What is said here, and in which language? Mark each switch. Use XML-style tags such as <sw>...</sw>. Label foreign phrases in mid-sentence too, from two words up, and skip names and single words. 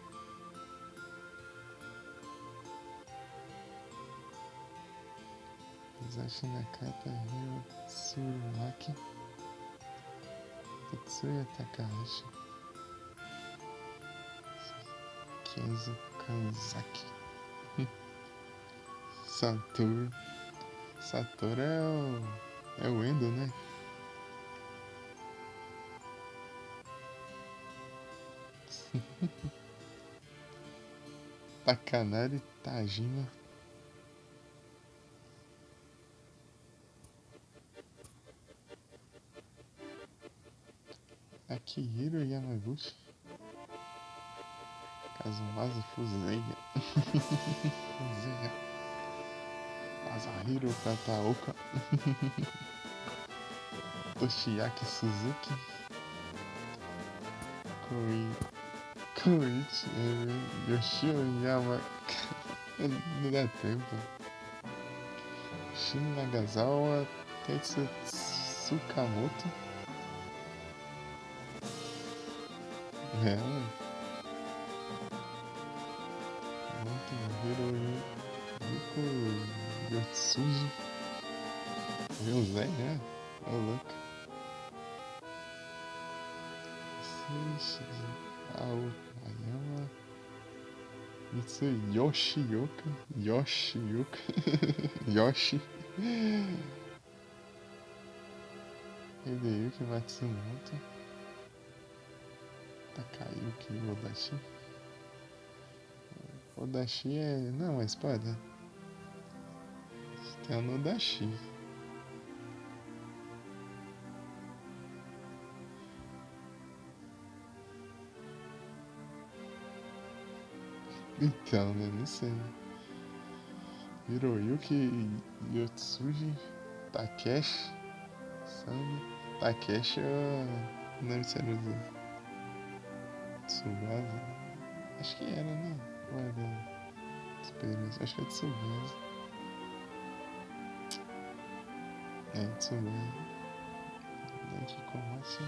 <pt>Hisashi Nakata, Hiro Tsurumaki. Tetsuya Takahashi. Kenzo Kanzaki. Satoru. Satoru é o. É o Endo, né? Takanari Tajima. Akihiro Yamaguchi. Kazumasa Fuzeya. Fuzeya. Masahiro Kataoka. Toshiaki Suzuki. Koichi Yoshio Yama. Não dá tempo. Shin Nagasawa Tetsu Tsukamoto. É, Yuko Yotsuji. Viu o Zé, né? Ô, louco. Ayama. Mitsui Yoshioka. Yoshi. Hideyuki Matsumoto. Takayuki Odashi. Odashi é... Não, é espada. Tem um Odashi. Então, né? Não sei. Hiroyuki Yotsuji. Takeshi. Sami. Takeshi é... Não lembro se era do Tsubasa. Acho que era, né? Ou era Tsubasa? Acho que é Tsubasa. É, Tsubasa. Daqui Komatsu.</pt>